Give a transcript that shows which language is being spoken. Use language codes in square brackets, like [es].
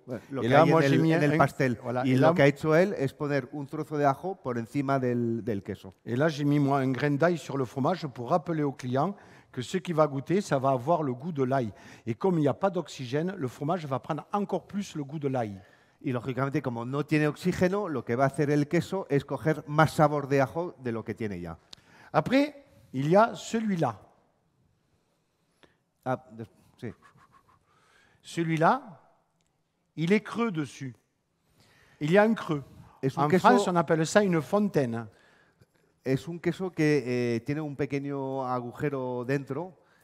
[es] Bueno, lo que hay en el pastel. Voilà, y lo que ha hecho él es poner un trozo de ajo por encima del queso. [fr] Et là, j'ai mis moi un grain d'ail sur le fromage pour rappeler au client que ce qui va goûter, ça va avoir le goût de l'ail. Et comme il n'y a pas d'oxygène, le fromage va prendre encore plus le goût de l'ail. [es] Y lógicamente, como no tiene oxígeno, lo que va a hacer el queso es coger más sabor de ajo de lo que tiene ya. [fr] Après, il y a celui-là. [es] Ah, sí. [fr] Celui-là, il est creux dessus. Il y a un creux. En [es] queso, [fr] France, on appelle ça une fontaine. [es] Es un queso que tiene un pequeño agujero dentro.